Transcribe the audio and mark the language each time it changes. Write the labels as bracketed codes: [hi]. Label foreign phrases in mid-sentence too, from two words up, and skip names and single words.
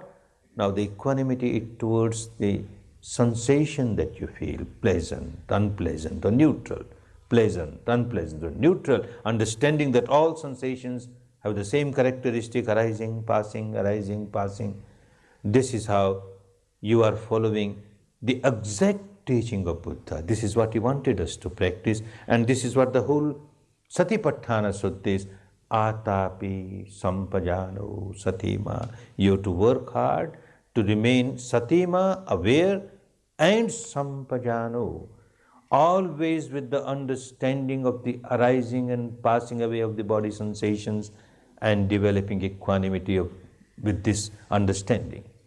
[en] Now the equanimity is towards the sensation that you feel, pleasant, unpleasant or neutral, pleasant, unpleasant or neutral, understanding that all sensations have the same characteristic, arising, passing. This is how you are following the exact teaching of Buddha. This is what he wanted us to practice, and this is what the whole Satipatthana Sutta is. [pi] Atapi sampajano satima. [en] You have to work hard to remain satima, aware, and sampajano, always with the understanding of the arising and passing away of the body sensations and developing equanimity with this understanding.